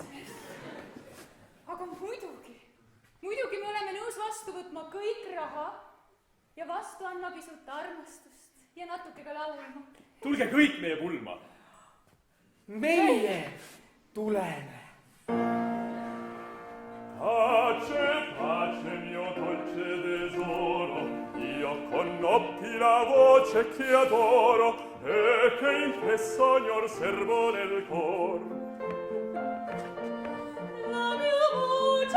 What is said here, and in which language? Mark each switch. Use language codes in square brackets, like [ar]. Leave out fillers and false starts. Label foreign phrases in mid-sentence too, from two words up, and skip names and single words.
[et] Aga muidugi me oleme nõus vastu võtma kõik raha ja vastu andma pisut armastust ja natuke ka laulma. Tulge kõik meie pulma. Meie tuleme. [it] Pace, pace mio dolce tesoro, io conobbi la voce che adoro e che in te sogno servo nel cor. La mia voce,